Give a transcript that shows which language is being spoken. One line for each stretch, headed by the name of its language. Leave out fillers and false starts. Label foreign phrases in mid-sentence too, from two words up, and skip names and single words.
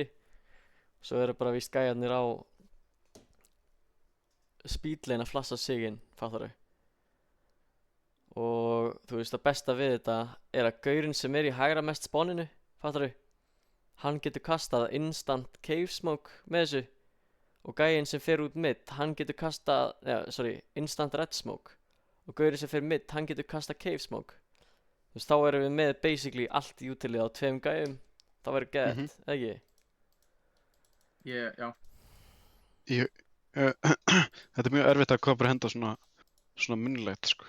Icelandic: Svo eru bara víst gæjarnir á speedlane að flassa sig inn, fattarðu? Og þú veist, það besta við þetta er að gaurin sem er í hægra mest spawninu, fattarðu? Hann getur kastað
English: instant cave smoke
Icelandic: með þessu. Og gæinn sem fer út mid, hann getur kastað,
English: instant red smoke.
Icelandic: Og gaurin sem fer mid, hann getur kastað
English: cave smoke.
Icelandic: Þú veist, þá erum við með basically allt í utilið á 2 gæjum. Það væri gett, ekki? Já. Þetta er mjög erfitt að koma bara henda svona munnlegt, sko.